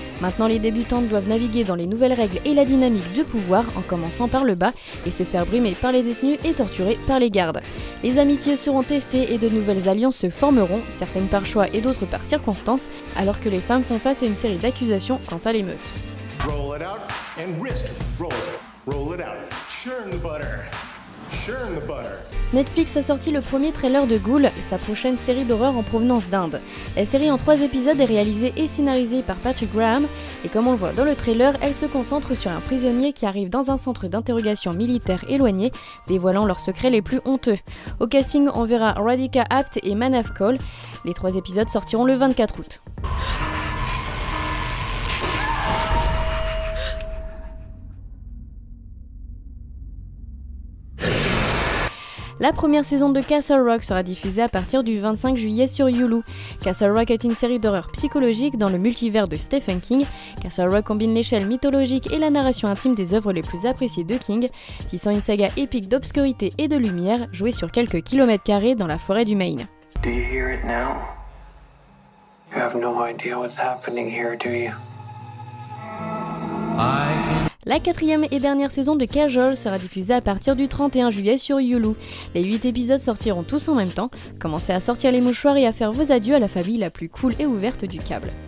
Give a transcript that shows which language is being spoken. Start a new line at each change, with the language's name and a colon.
French: Maintenant, les débutantes doivent naviguer dans les nouvelles règles et la dynamique de pouvoir en commençant par le bas et se faire brimer par les détenus et torturer par les gardes. Les amitiés seront testées et de nouvelles alliances se formeront, certaines par choix et d'autres par circonstance, alors que les femmes font face à une série d'accusations quant à l'émeute.
English: Roll it out and wrist rolls it. Roll it out. Churn the butter. Churn the butter.
French: Netflix a sorti le premier trailer de Ghoul, sa prochaine série d'horreur en provenance d'Inde. La série en 3 épisodes est réalisée et scénarisée par Patrick Graham, et comme on le voit dans le trailer, elle se concentre sur un prisonnier qui arrive dans un centre d'interrogation militaire éloigné, dévoilant leurs secrets les plus honteux. Au casting, on verra Radhika Apte et Manav Kaul. Les 3 épisodes sortiront le 24 août. La première saison de Castle Rock sera diffusée à partir du 25 juillet sur Hulu. Castle Rock est une série d'horreur psychologique dans le multivers de Stephen King. Castle Rock combine l'échelle mythologique et la narration intime des œuvres les plus appréciées de King, tissant une saga épique d'obscurité et de lumière jouée sur quelques kilomètres carrés dans la forêt du Maine.
English: Do you hear it now? You have no idea what's happening here, do you?
French: La 4e et dernière saison de Casual sera diffusée à partir du 31 juillet sur Hulu. Les 8 épisodes sortiront tous en même temps. Commencez à sortir les mouchoirs et à faire vos adieux à la famille la plus cool et ouverte du câble.